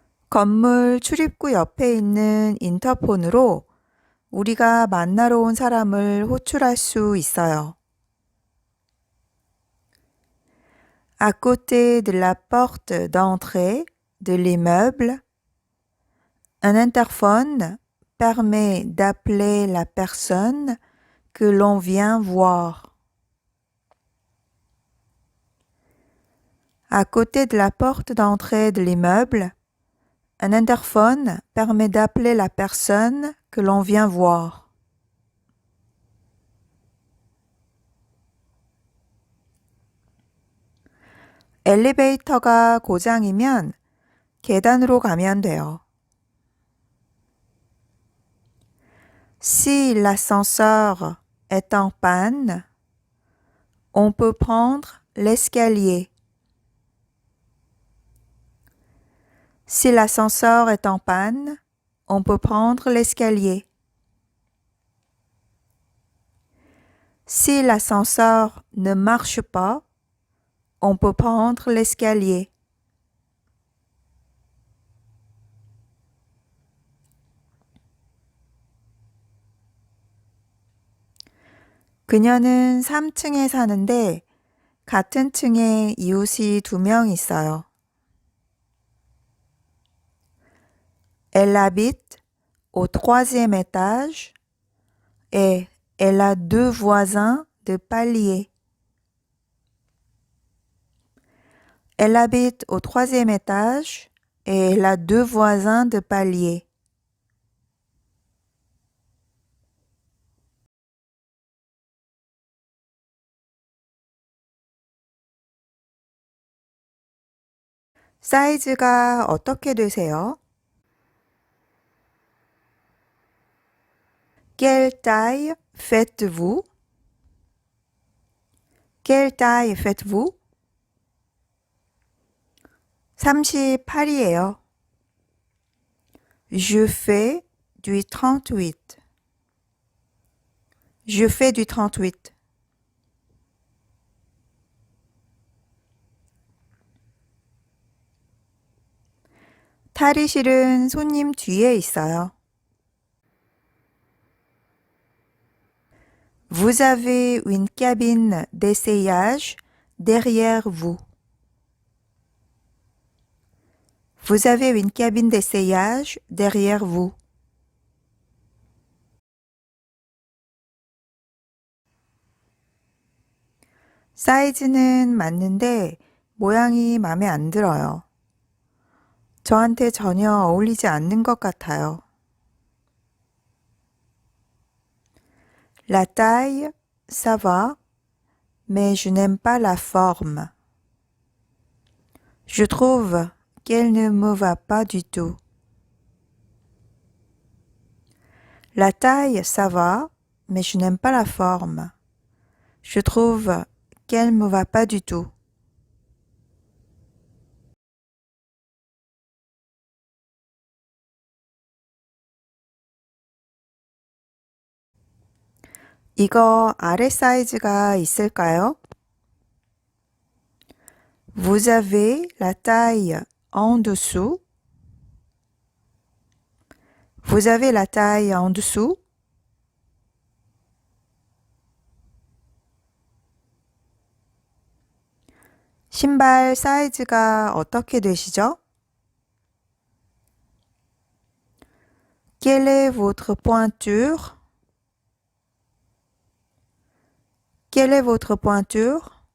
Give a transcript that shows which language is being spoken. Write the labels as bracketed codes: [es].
[ko] 건물 출입구 옆에 있는 인터폰으로 우리가 만나러 온 사람을 호출할 수 있어요. [fr] À côté de la porte d'entrée de l'immeuble, un interphone permet d'appeler la personne que l'on vient voir. À côté de la porte d'entrée de l'immeuble, un interphone permet d'appeler la personne que l'on vient voir. [ko] 엘리베이터가 고장이면 계단으로 가면 돼요. [fr] Si l'ascenseur est en panne, on peut prendre l'escalier. Si l'ascenseur est en panne, on peut prendre l'escalier. Si l'ascenseur ne marche pas, on peut prendre l'escalier. [ko] 그녀는 3층에 사는데 같은 층에 이웃이 2명 있어요. [fr] Elle habite au 3e étage et elle a 2 voisins de palier. Elle habite au 3e étage et elle a 2 voisins de palier. [ko] 사이즈가 어떻게 되세요? [fr] Quelle taille faites-vous? Quelle taille faites-vous? [ko] 38이에요. [fr] Je fais du 38. Je fais du 38. [ko] 탈의실은 손님 뒤에 있어요. [fr] Vous avez une cabine d'essayage derrière vous. Vous avez une cabine d'essayage derrière vous. [ko] 사이즈는 맞는데 모양이 마음에 안 들어요. 저한테 전혀 어울리지 않는 것 같아요. [fr] La taille, ça va, mais je n'aime pas la forme. Je trouve qu'elle ne me va pas du tout. La taille, ça va, mais je n'aime pas la forme. Je trouve qu'elle ne me va pas du tout. [ko] 이거 아래 사이즈가 있을까요? [fr] Vous avez la taille en dessous? Vous avez la taille en dessous? [ko] 신발 사이즈가 어떻게 되시죠? [fr] Quelle est votre pointure? Quelle est votre pointure?